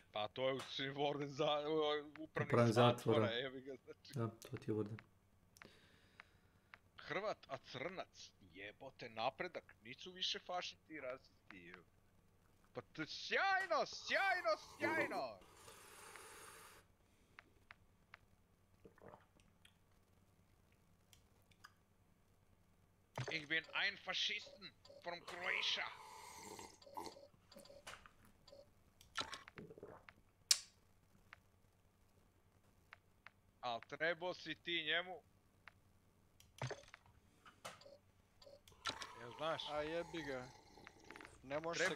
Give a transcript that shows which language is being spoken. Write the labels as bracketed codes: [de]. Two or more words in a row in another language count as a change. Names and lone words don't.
[hr] Pa to je u Warden upravnik zatvora, jebi ga, znači. Da, to ti je Warden. Hrvat, a crnac, jebote, napredak, nisu više fašisti i rasisti, jebi. Pa to je sjajno, sjajno, sjajno! [de] Ich bin ein Faschisten [en] from Croatia. [hr] Al trebao si ti njemu? Jel znaš? A jebi ga. Ne može se